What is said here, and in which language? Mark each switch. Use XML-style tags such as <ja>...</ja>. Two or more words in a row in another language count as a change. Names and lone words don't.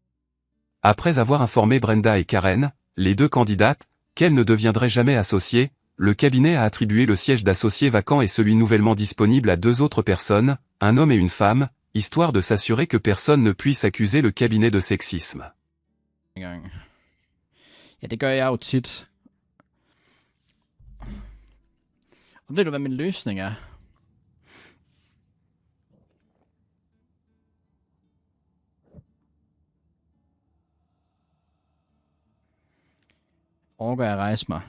<fr>Après avoir informé Brenda et Karen, les 2 candidates, qu'elles ne deviendraient jamais associées, le cabinet a attribué le siège d'associé vacant et celui nouvellement disponible à 2 autres personnes, un homme et une femme, histoire de s'assurer que personne ne puisse accuser le cabinet de sexisme.</fr> <da>Ja, det gør jeg jo tit. Og ved du, hvad min løsning er? Orker jeg rejse mig?</da>